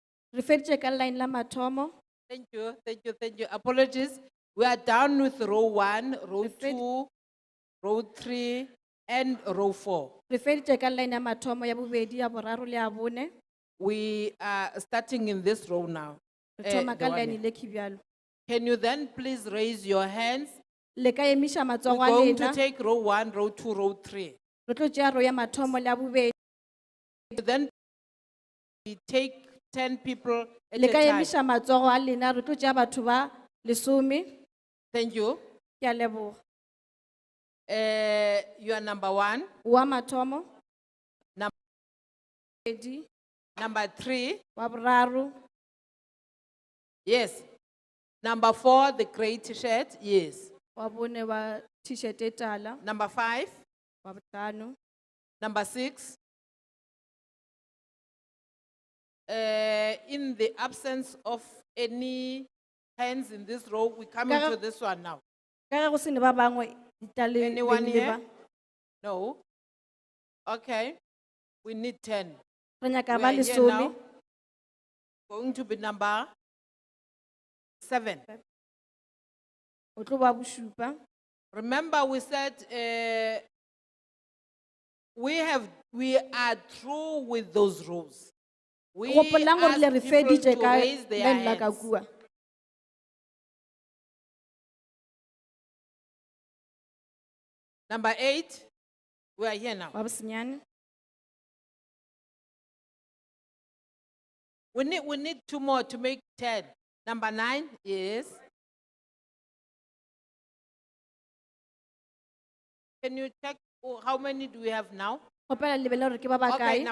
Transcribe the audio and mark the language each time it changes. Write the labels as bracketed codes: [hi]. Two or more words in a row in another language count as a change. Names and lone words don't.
[nso] Re feditše ka line la mathomo. [en] Thank you, thank you, thank you. Apologies. We are down with row 1, row 2, row 3, and row 4. [nso] Re feditše ka line ya mathomo ya bobedi, ya boraro le ya bone. [en] We are starting in this row now. [nso] Re Eh, thoma [en] the [nso] ka [en] one [nso] line [en] here. [nso] le khibjalo. [en] Can you then please raise your hands? [nso] Le ka emiša [en] We're [nso] matsogo a [en] going to [nso] lena. [en] take row 1, row 2, row 3. [nso] Re tlo tšea row ya mathomo le ya bobedi. [en] Then we take 10 people at [nso] Le [en] a [nso] ka [en] time. [nso] emiša matsogo a lena, re tlo tšea batho ba lesome. [en] Thank you. [nso] Ke a leboga. [en] You are number 1. [nso] Wa mathomo. [en] Number [nso] Pedi. [en] Number 3. [nso] Wa boraro. [en] Yes. Number 4, the gray t-shirt. Yes. [nso] Wa bone wa t-shirt e tala. [en] Number 5. [nso] Wa bohlano. [en] Number 6. In the absence of any hands in this row, we come [nso] Ka- [en] into this one now. [nso] Ka ge go se ne ba bangwe, di tla le- [en] Anyone [nso] le [en] here? [nso] ba. [en] No. Okay. We need 10. [nso] Re nyaka [en] We [nso] ba [en] are here [nso] lesome. [en] now. Going to be number 7. [nso] O tlo ba bošupa. [en] Remember, we said we are through with those rows. We [nso] Gopolang gore le re [en] ask people [nso] feditše [en] to [nso] ka [en] raise their [nso] line la ka [en] hands. [nso] kua. [en] Number 8, we are here now. [nso] Wa bosenyane. [en] We need 2 more to make 10. Number 9, yes. Can you check how many do we have now? [nso] Kgopela le be le gore ke ba ba [en] Okay, [nso] kae.